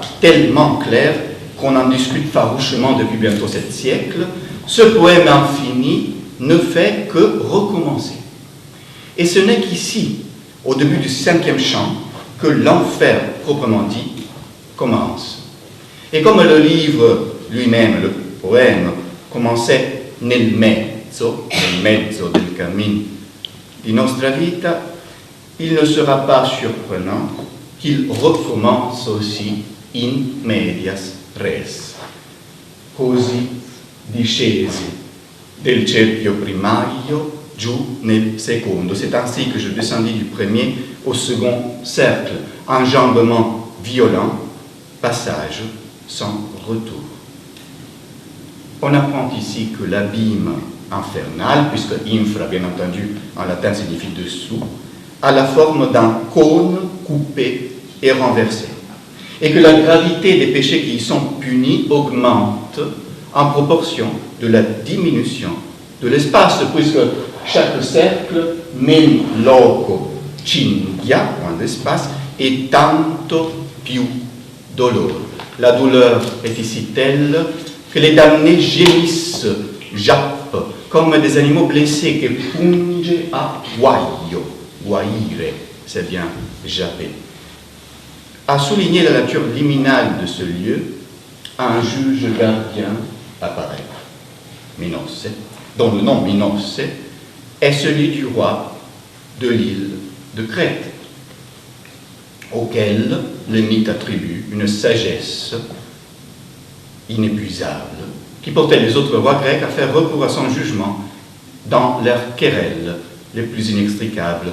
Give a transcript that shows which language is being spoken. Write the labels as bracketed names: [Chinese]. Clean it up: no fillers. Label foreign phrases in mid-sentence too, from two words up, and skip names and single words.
[French] Tellement claire qu'on en discute farouchement depuis bientôt 7 siècles, ce poème infini ne fait que recommencer. Et ce n'est qu'ici, au début du 5e chant, que l'enfer proprement dit commence. Et comme le livre lui-même, le poème, commençait [Italian] nel mezzo del cammino di nostra vita, [French] il ne sera pas surprenant qu'il recommence aussi [Latin] in medias res. [Italian] Così discesi del cerchio primario giù nel secondo. [French] C'est ainsi que je descendis du premier au second cercle. Enjambement violent, passage sans retour. On apprend ici que l'abîme infernal, puisque infra, bien entendu, en latin signifie dessous, a la forme d'un cône coupé et renversé, et que la gravité des péchés qui y sont punis augmente en proportion de la diminution de l'espace, puisque chaque cercle, [Italian] men loco cinghia, [French] moins d'espace, et [Italian] tanto più dolore. [French] La douleur est ici telle que les damnés gémissent, jappent, comme des animaux blessés que [Italian] punge a guaio, guaire, [French] c'est bien japper. À souligner la nature liminale de ce lieu, un juge gardien apparaît, Minosse, dont le nom Minosse est celui du roi de l'île de Crète, auquel le mythe attribue une sagesse inépuisable qui portait les autres rois grecs à faire recours à son jugement dans leurs querelles les plus inextricables.